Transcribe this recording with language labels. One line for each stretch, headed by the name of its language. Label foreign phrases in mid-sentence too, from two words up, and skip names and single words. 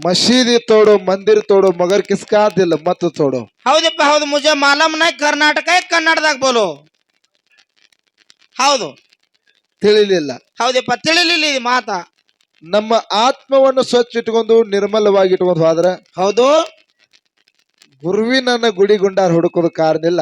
Hindi: मशीदी तोड़ो मंदिर तोड़ो मगर किसका दिल मत तोड़ो.
Kannada: ಹೌದಪ್ಪ ಹೌದು
Hindi: मुझे मालूम नहीं
Kannada: ಕರ್ನಾಟಕ ಕನ್ನಡದಾಗ ಬೋಲೋ. ಹೌದು ತಿಳಿಲಿಲ್ಲ. ಹೌದಪ್ಪ ತಿಳಿಲಿಲ್ಲ ಈ ಮಾತ. ನಮ್ಮ ಆತ್ಮವನ್ನು ಸ್ವಚ್ಛ ಇಟ್ಕೊಂಡು ನಿರ್ಮಲವಾಗಿ ಇಟ್ಕೊಂಡು ಹೋದ್ರ ಹೌದು ಗುರುವಿನ ಗುಡಿ ಗುಂಡಾರ ಹುಡುಕೋದು ಕಾರಣ ಇಲ್ಲ.